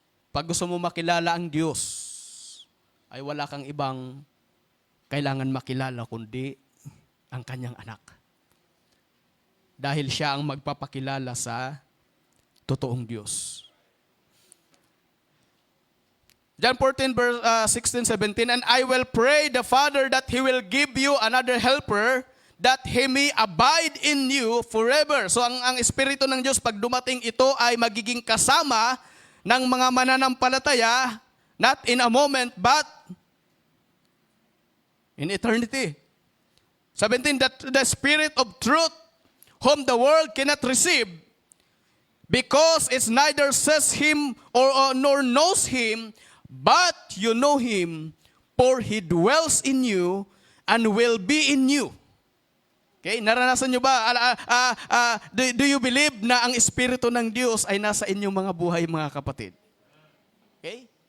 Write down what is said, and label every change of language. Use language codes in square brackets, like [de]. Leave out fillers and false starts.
[tl] Pag gusto mo makilala ang Diyos, ay wala kang ibang kailangan makilala kundi ang kanyang anak. Dahil siya ang magpapakilala sa totoong Diyos. [en] John 14 verse 16, 17, and I will pray the Father that He will give you another helper, that He may abide in you forever. [tl] So ang Espiritu ng Diyos, pag dumating ito, ay magiging kasama ng mga mananampalataya, [en] not in a moment, but in eternity. 17, that the Spirit of truth, whom the world cannot receive, because it neither says Him nor knows Him, but you know Him, for He dwells in you and will be in you. [tl] Okay, naranasan nyo ba? [en] Do you believe [tl] na ang Espiritu ng Diyos ay nasa inyong mga buhay, mga kapatid? Okay?